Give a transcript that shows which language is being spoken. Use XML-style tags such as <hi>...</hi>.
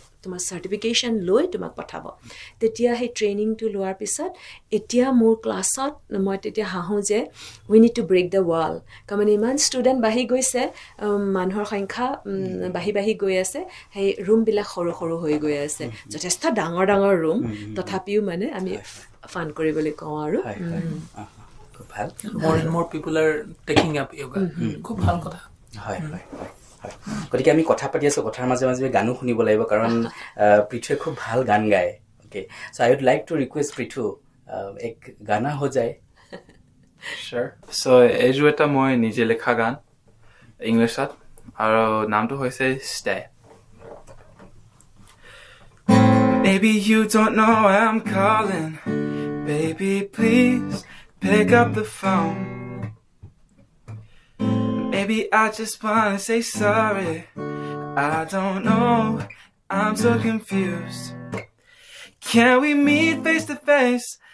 <as>তোমাৰ চাৰ্টিফিকেশ্যন লৈ তোমাক পঠাব তেতিয়া সেই ট্ৰেইনিংটো লোৱাৰ পিছত এতিয়া মোৰ ক্লাছত মই তেতিয়া হাঁহোঁ যে</as> <en>we need to break the wall</en> <as>তাৰমানে ইমান ষ্টুডেণ্ট বাঢ়ি গৈছে মানুহৰ সংখ্যা বাঢ়ি বাঢ়ি গৈ আছে সেই ৰুমবিলাক সৰু সৰু হৈ গৈ আছে যথেষ্ট ডাঙৰ ডাঙৰ ৰুম তথাপিও মানে আমি ফান কৰিবলৈ কওঁ আৰু খুব ভাল</as> <en>more and more people are taking up yoga</en> <as>খুব ভাল কথা হয় হয় হয় হয় গতিকে আমি কথা পাতি আছোঁ কথাৰ মাজে মাজে গানো শুনিব লাগিব কাৰণ পৃথুৱে খুব ভাল গান গায়</as> <en>okay so' I would like to request</en> <as>Prithu</as> <hi>এক গানা হৈ যায়</hi> <en>Sure.</en> <as>So, এইটো এটা মই নিজে লেখা গান ইংলিছত আৰু নামটো হৈছে Stay.</as> <en>Maybe you don't know why I'm calling. Baby, please pick up the phone. Maybe I just wanna say sorry. I don't know. I'm so confused. Can we meet face to face?</en>